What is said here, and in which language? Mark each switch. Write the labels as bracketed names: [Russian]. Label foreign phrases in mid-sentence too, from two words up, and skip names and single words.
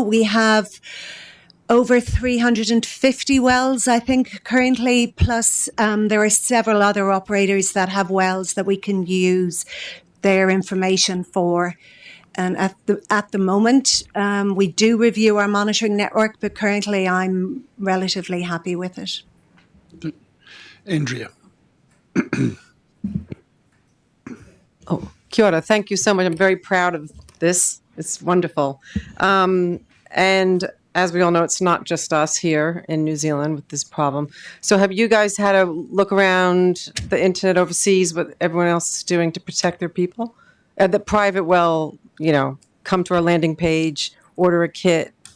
[English] We have over 350 wells, I think, currently, plus there are several other operators that have wells that we can use their information for. And at the moment, we do review our monitoring network, but currently I'm relatively happy with it. Andrea. [Māori] Oh, kia ora. [English] Thank you so much. I'm very proud of this. It's wonderful. And as we all know, it's not just us here in New Zealand with this problem. So have you guys had a look around the internet overseas, what everyone else is doing to protect their people? The private well, come to our landing page, order a kit.